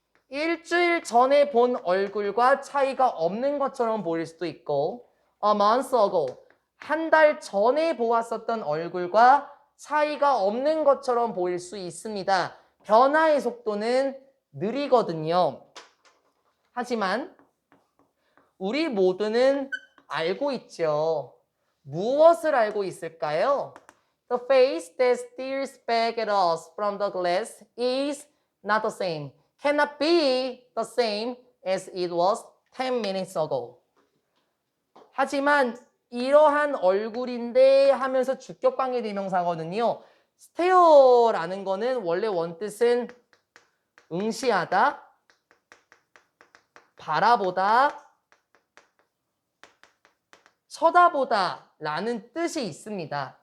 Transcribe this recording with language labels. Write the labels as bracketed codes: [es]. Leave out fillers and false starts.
[ko] 일주일 전에 본 얼굴과 차이가 없는 것처럼 보일 수도 있고 [en] a month ago [ko] 한 달 전에 보았었던 얼굴과 차이가 없는 것처럼 보일 수 있습니다. 변화의 속도는 느리거든요. 하지만 우리 모두는 알고 있죠. 무엇을 알고 있을까요? [en] The face that stares back at us from the glass is not the same. Cannot be the same as it was 10 minutes ago. [ko] 하지만 이러한 얼굴인데 하면서 주격관계 대명사거든요. stare라는 거는 원래 원뜻은 응시하다, 바라보다, 쳐다보다 라는 뜻이 있습니다.